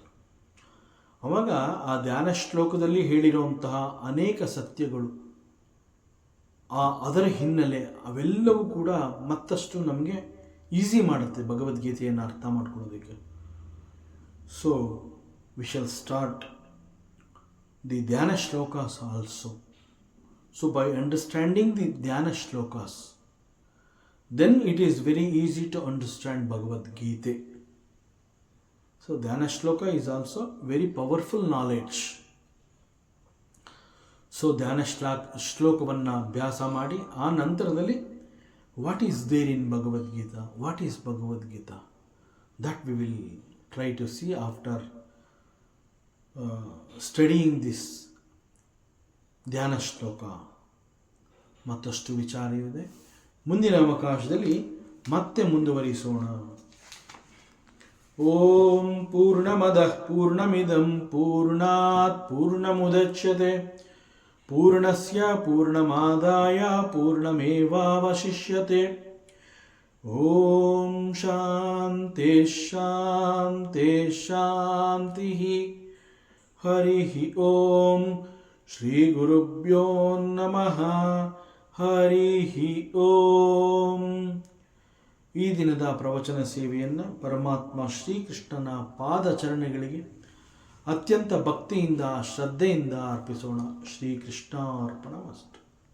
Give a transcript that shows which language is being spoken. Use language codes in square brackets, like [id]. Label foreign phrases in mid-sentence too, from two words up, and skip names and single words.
[kn] ಆವಾಗ ಆ ಧ್ಯಾನ ಶ್ಲೋಕದಲ್ಲಿ ಹೇಳಿರುವಂತಹ ಅನೇಕ ಸತ್ಯಗಳು, ಅದರ ಹಿನ್ನೆಲೆ ಅವೆಲ್ಲವೂ ಕೂಡ ಮತ್ತಷ್ಟು ನಮಗೆ ಈಸಿ ಮಾಡುತ್ತೆ ಭಗವದ್ಗೀತೆಯನ್ನು ಅರ್ಥ ಮಾಡ್ಕೊಳ್ಳೋದಕ್ಕೆ. [en] So we shall start the Dhyana shlokas also. So by understanding the Dhyana shlokas, then it is very easy to understand Bhagavad Gita. So Dhyana shloka is also very powerful knowledge. So [kn] Dhyana ಶ್ಲೋಕವನ್ನು ಅಭ್ಯಾಸ ಮಾಡಿ ಆ ನಂತರದಲ್ಲಿ [en] What is there in Bhagavad Gita, what is Bhagavad Gita, That we will try to see after studying this ಧ್ಯಾನ ಶ್ಲೋಕ. [kn] ಮತ್ತಷ್ಟು ವಿಚಾರವಿದೆ, ಮುಂದಿನ ಅವಕಾಶದಲ್ಲಿ ಮತ್ತೆ ಮುಂದುವರಿಸೋಣ. [sa] ಓಂ ಪೂರ್ಣಮದಃ ಪೂರ್ಣಮಿದಂ ಪೂರ್ಣಾತ್ ಪೂರ್ಣಮುದಚ್ಯತೆ ಪೂರ್ಣಸ್ಯ ಪೂರ್ಣಮಾದಾಯ ಪೂರ್ಣಮೇವಾವಶಿಷ್ಯತೆ. ಓಂ ಶಾಂತಿ ಶಾಂತಿ ಶಾಂತಿ. ಹರಿ ಓಂ. ಶ್ರೀ ಗುರುಭ್ಯೋ ನಮಃ. ಹರಿ ಓಂ. [kn] ಈ ದಿನದ ಪ್ರವಚನ ಸೇವೆಯನ್ನು ಪರಮಾತ್ಮ ಶ್ರೀಕೃಷ್ಣನ ಪಾದಚರಣೆಗಳಿಗೆ ಅತ್ಯಂತ ಭಕ್ತಿಯಿಂದ ಶ್ರದ್ಧೆಯಿಂದ ಅರ್ಪಿಸೋಣ. [sa] ಶ್ರೀಕೃಷ್ಣಾರ್ಪಣಮಸ್ತು.